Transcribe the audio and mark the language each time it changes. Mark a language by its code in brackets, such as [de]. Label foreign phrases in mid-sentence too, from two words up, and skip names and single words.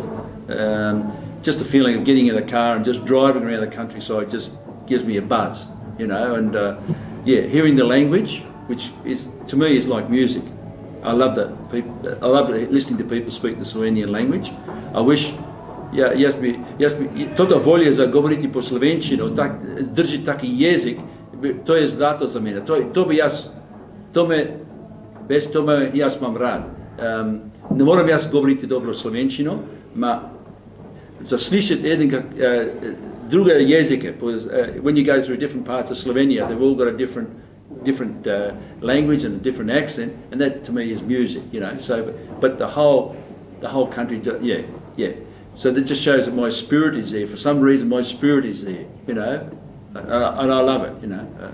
[en] Just the feeling of getting in a car and just driving around the countryside just gives me a buzz. You know, and yeah, hearing the language, which is, to me, is like music. I love that. I love listening to people speak the Slovenian language. I wish, [sl] toto volje za govoriti po slovenščino, držati taki jezik, to je zlato za mene. To me jaz imam rad. Ne moram jaz govoriti dobro slovenščino, ma zaslišati enega druge jezike. [en] When you go through different parts of Slovenia, they've all got a different language and a different accent, and that to me is music, you know. So, but the whole country, yeah. So that just shows that my spirit is there. For some reason, my spirit is there, you know, and I love it, you know.